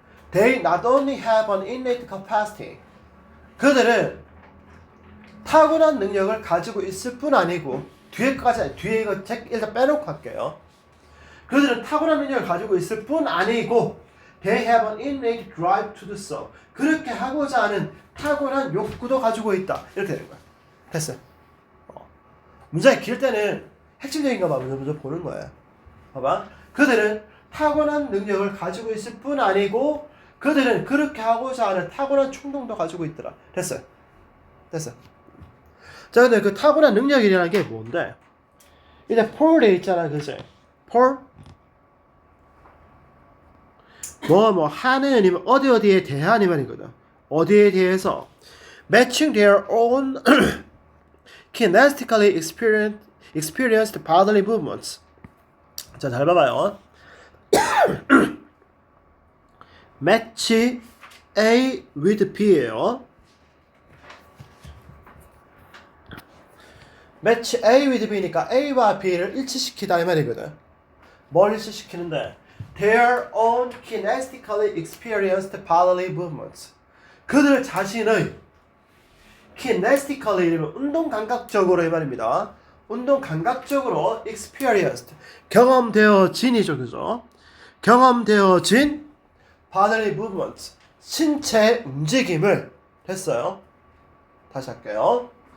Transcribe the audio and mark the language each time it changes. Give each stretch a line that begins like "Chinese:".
English: They not only have an innate capacity.
Korean: 그들은 타고난 능력을 가지고 있을 뿐 아니고 뒤에 이거 일단 빼놓고 할게요. 그들은 타고난 능력을 가지고 있을 뿐 아니고
English: they have an innate drive to do so.
Korean: 그렇게 하고자 하는 타고난 욕구도 가지고 있다. 이렇게 되는 거야. 됐어요. 문장이 길 때는 핵심적인 것만 먼저 보는 거예요. 봐봐. 그들은 타고난 능력을 가지고 있을 뿐 아니고 그들은 그렇게 하고자 하는 타고난 충동도 가지고 있더라. 됐어요. 자, 근데 그 타고난 능력이라는 게 뭔데? 이제 폴에 있잖아, 그치? 폴? 뭐 하는 아니면 어디에 대한 이 말이거든. 어디에 대해서
English: matching their own kinesthetically experienced bodily movements.
Korean: 자, 잘 봐봐요.
English: match A with B예요. match A with B
Korean: 니까 A와 B를 일치시키다 이 말이거든. 뭘 일치시키는데?
English: Their own kinesthetically experienced bodily movements.
Korean: 그들 자신의 kinesthetically 이러면 운동 감각적으로 이 말입니다. 운동 감각적으로 experienced 경험되어진이죠, 그죠? 경험되어진
English: bodily movements
Korean: 신체 움직임을 했어요. 다시 할게요.